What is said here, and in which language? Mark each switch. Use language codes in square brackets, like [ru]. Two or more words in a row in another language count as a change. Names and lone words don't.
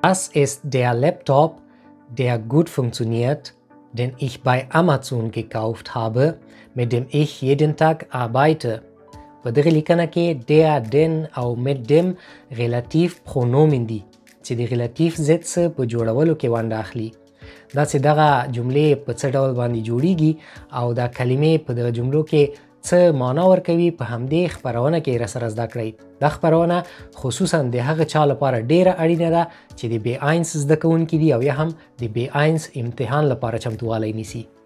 [de] Das ist der Laptop, der gut funktioniert, den ich bei Amazon gekauft habe, mit dem ich jeden Tag arbeite. [ps] په دغه لیکنه کې [de] der, den [ps] او [de] mit dem relativ pronomen [ps] دي چې د relativ ضد څه په جوړولو کې ونډه اخلي. دا چې دغه جملې په څه ډول باندې جوړیږي او دا کلمې په دغه جملو کې څه معنا ورکوي په همدې خپرونه کې راسره زده کړئ. دا خپرونه خصوصا د هغه چا لپاره ډیره اړینه ده چې د B1 زده کوونکي دي او یا هم د B1 امتحان لپاره چمتووالی نیسي.